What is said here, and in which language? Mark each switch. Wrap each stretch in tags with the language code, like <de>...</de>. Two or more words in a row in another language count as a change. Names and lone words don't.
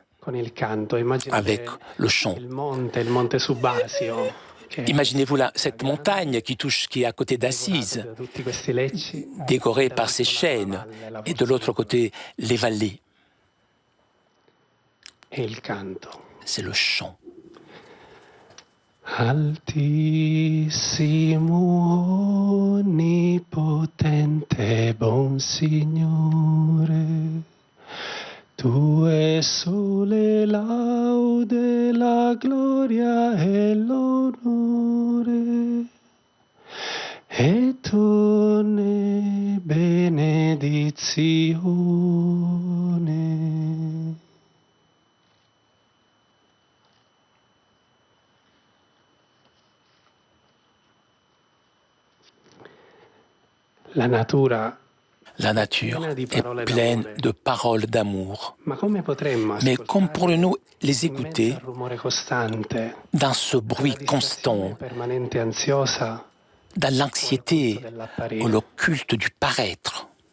<fr>Avec le chant. Imaginez-vous là, cette montagne qui est à côté d'Assise, décorée par ces chênes, et de l'autre côté, les vallées. C'est le chant.</fr> <it>Altissimo, onnipotente, bon Signore, Tue sole laude, la gloria e l'onore, e tu ne benedizione.</it> <fr>La nature est pleine de paroles d'amour. Mais comment pourrions-nous les écouter dans ce bruit constant, dans l'anxiété ou le culte du paraître?</fr>